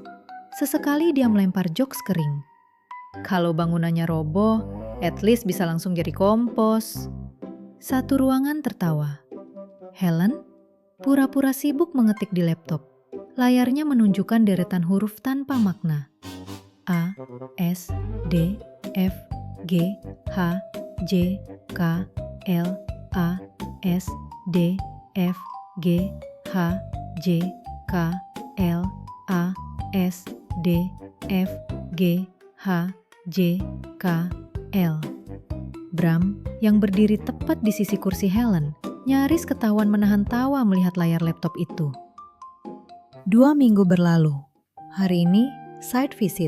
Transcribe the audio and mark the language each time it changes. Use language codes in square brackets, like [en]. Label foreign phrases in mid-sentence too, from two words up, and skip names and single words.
[id] Sesekali dia melempar jokes kering. Kalau bangunannya roboh, [en] at least [id] bisa langsung jadi kompos. Satu ruangan tertawa. Helen pura-pura sibuk mengetik di laptop. Layarnya menunjukkan deretan huruf tanpa makna. A, S, D, F, G, H, J, K, L, A, S, D, F, G, H, J, K, L, A, S, D, F, G, H, J, K, L. Bram, yang berdiri tepat di sisi kursi Helen, nyaris ketahuan menahan tawa melihat layar laptop itu. 2 minggu berlalu. Hari ini, [en] site visit.